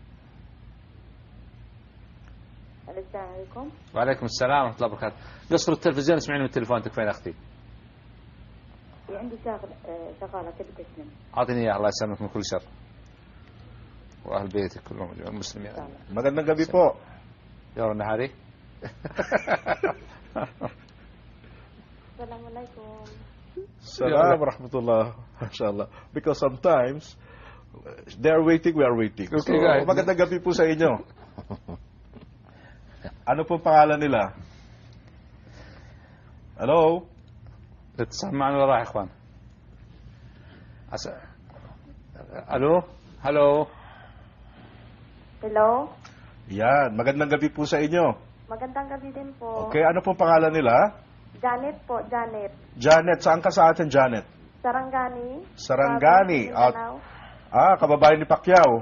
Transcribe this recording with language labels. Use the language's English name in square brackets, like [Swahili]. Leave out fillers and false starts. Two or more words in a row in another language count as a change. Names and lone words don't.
[Arabic] السلام عليكم. وعليكم السلام ورحمة الله وبركاته. قصر التلفزيون اسمعيني من التليفون. تكفين أختي. عندي شغالة تبي تسلم. أعطيني إياه الله يسلمك من كل شر. وأهل بيتك كلهم المسلمين. [Filipino] Magandang gabi po. [Arabic] يا نهاري. السلام عليكم. سلام رحمة الله. ما شاء الله. [English] Because sometimes they are waiting, we are waiting. Okay, so, guys. [Filipino] magandang gabi po sa inyo. Ano po pangalan nila? Hello? [Arabic] الاتصال معنا ولا راح يا إخوان؟ ألو؟ هلو؟ [English] Hello. [Filipino] Yan, magandang gabi po sa inyo. Magandang gabi din po. Okay, ano pong pangalan nila? Janet po, Janet. Janet, saan ka sa atin, Janet? Sarangani. Sarangani. Mindanao. Kababayan ni Pacquiao.